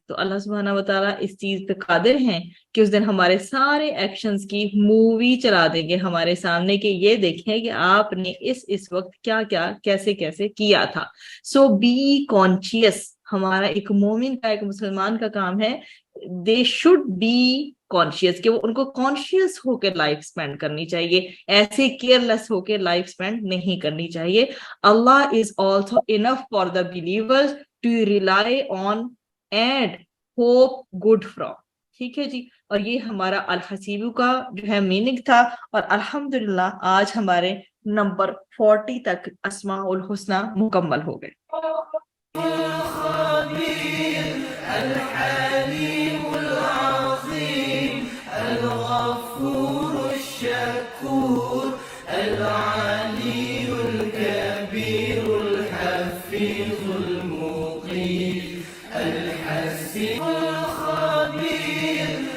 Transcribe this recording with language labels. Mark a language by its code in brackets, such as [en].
[ur] تو اللہ سبحانہ و تعالیٰ اس چیز پہ قادر ہیں کہ اس دن ہمارے سارے ایکشنز کی مووی چلا دیں گے ہمارے سامنے، کہ یہ دیکھیں کہ آپ نے اس وقت کیا کیا کیسے کیسے کیا تھا. [en] So be conscious. [ur] ہمارا ایک مومن کا، ایک مسلمان کا کام ہے، [en] they should be conscious, [ur] کہ وہ ان کو کانشیس ہو کے لائف اسپینڈ کرنی چاہیے، ایسے کیئر لیس ہو کے لائف اسپینڈ نہیں کرنی چاہیے. [en] Allah is also enough for the believers to rely on and hope good from. [ur] ٹھیک ہے جی. اور یہ ہمارا الحسیبو کا جو ہے میننگ تھا، اور الحمدللہ آج ہمارے نمبر 40 تک اسماء الحسنہ مکمل ہو گئے. [ar] الحليم العظيم الغفور الشكور العلي الكبير الحفيظ المقيم الحسيب الخبير